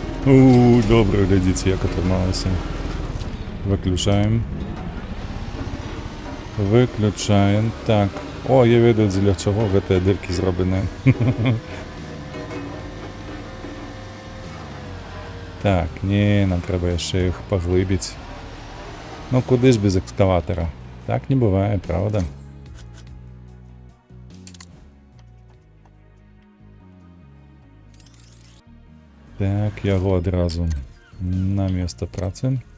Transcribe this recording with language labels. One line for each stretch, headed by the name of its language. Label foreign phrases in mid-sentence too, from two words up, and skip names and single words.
Ukrainian: Добре, глядіться, як отрималося. Виключаємо. Виключаємо. Так.
Belarusian: О, я ведаю, для чого гэтай дыркі зроблены. Так, не, нам трэба яшчэ іх паглыбіць. Ну куды ж без экскаватара? Так не бывае, правда? Так, яго адразу на место працы.